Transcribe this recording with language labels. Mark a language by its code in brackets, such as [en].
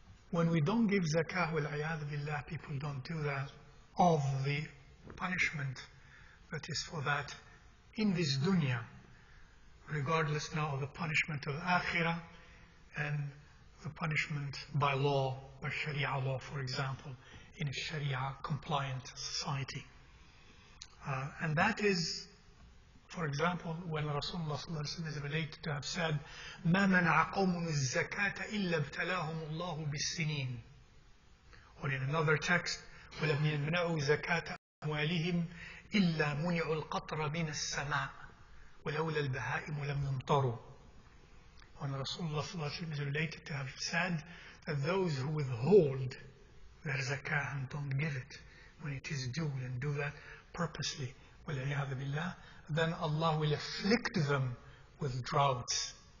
[en] When we don't give zakah, wal-'iyadhu billah, people don't do that, of the punishment that is for that in this dunya, regardless now of the punishment of akhirah and the punishment by law, by sharia law, for example, in a sharia compliant society. And that is, for example, when Rasulullah is related to have said, [ar] مَا مَنَعَ قَوْمٌ الزَّكَاةَ إِلَّا ابْتَلَاهُمُ اللَّهُ بِالسِّنِينَ. [en] Or in another text, [ar] وَلَمْ يَمْنَعُوا زَكَاةَ أَمْوَالِهِمْ إِلَّا مُنِعُوا الْقَطْرَ مِنَ السَّمَاءِ وَلَوْلَا الْبَهَائِمُ لَمْ يُمْطَرُوا. [en] When Rasulullah is related to have said that those who withhold their zakah and don't give it when it is due and do that purposely, [ar] وَلَعِيَاذُ بِاللَّهِ, [en] then Allah will afflict them with droughts.